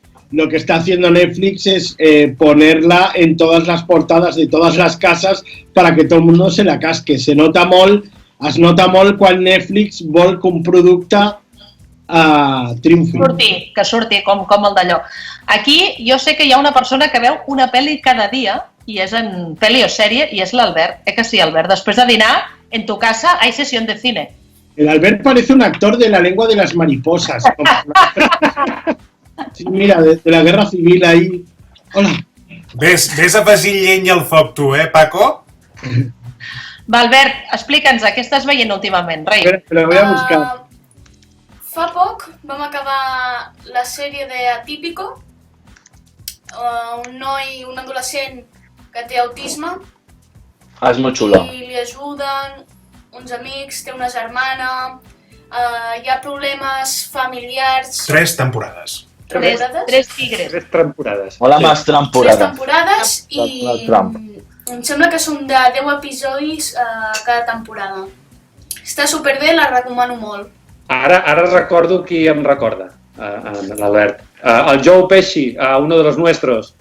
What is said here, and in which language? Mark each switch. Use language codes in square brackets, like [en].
[es] Lo que está haciendo Netflix es ponerla en todas las portadas de todas las casas para que todo el mundo se la casque. [ca] Es nota molt quan Netflix vol que un producte triomfi. Que surti com el d'allò. Aquí jo sé que hi ha una persona que veu una pel·li cada dia i és en pel·li o sèrie i és l'Albert. Que sí, Albert? Després de dinar, [es] En tu casa hay sesión de cine. El Albert parece un actor de La lengua de las mariposas. Sí, mira, de la guerra civil ahí. Hola. [ca] Ves afegint llenya al foc, tu, Paco? Va, Albert, explica'ns, què estàs veient últimament, rei? [es] Lo voy a buscar. [ca] Fa poc vam acabar la sèrie de Atípico, un noi, un adolescent que té autisme. És molt xula. I li ajuden uns amics, té una germana, hi ha problemes familiars. 3 temporades. Tres tigres. 3 temporades. [es] Hola, más temporades. [ca] 3 temporades i em sembla que són de 10 episodis cada temporada. Està superbé, la recomano molt. Ara recordo qui em recorda, l'Albert. [es] El Joe Pesci, uno de los nuestros.